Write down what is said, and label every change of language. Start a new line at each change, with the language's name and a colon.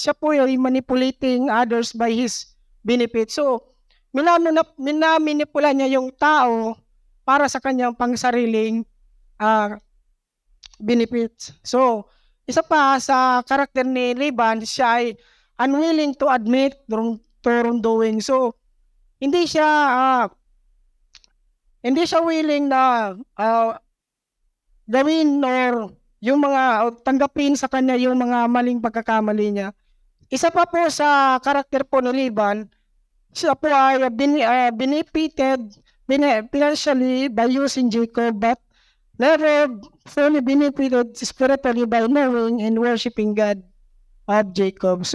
Filipino: Siya po yung
English: manipulating others by his benefit.
Filipino: So minamanipula niya yung tao para sa kanyang pangsariling benefit. So isa pa sa karakter ni Laban, siya ay
English: unwilling to admit to wrongdoing.
Filipino: So, hindi siya willing na gawin or yung mga tanggapin sa kanya yung mga maling pagkakamali niya. Isa pa po sa karakter po ni Laban, siya po ay
English: benefited financially by using Jacob, but never fully benefited spiritually by knowing and worshiping God of Jacob.